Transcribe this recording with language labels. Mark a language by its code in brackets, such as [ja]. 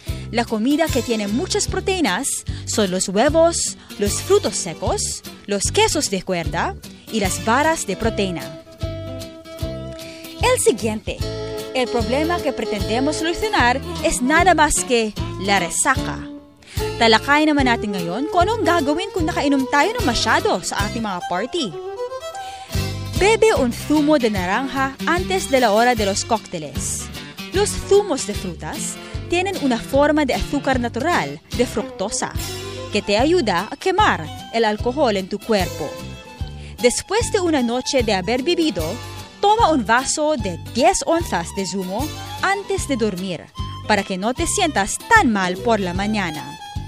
[es] La comida que tiene muchas proteínas son los huevos, los frutos secos, los quesos de cuerda y las barras de proteína. El siguiente, el problema que pretendemos solucionar es nada más que la resaca. [tl] Talakayin naman natin ngayon kung anong gagawin kung nakainom tayo ng masyado sa ating mga party. [es] Bebe un zumo de naranja antes de la hora de los cócteles. Los zumos de frutas tienen una forma de azúcar natural, de fructosa, que te ayuda a quemar el alcohol en tu cuerpo. Después de una noche de haber bebido, toma un vaso de 10 onzas de zumo antes de dormir, para que no te sientas tan mal por la mañana.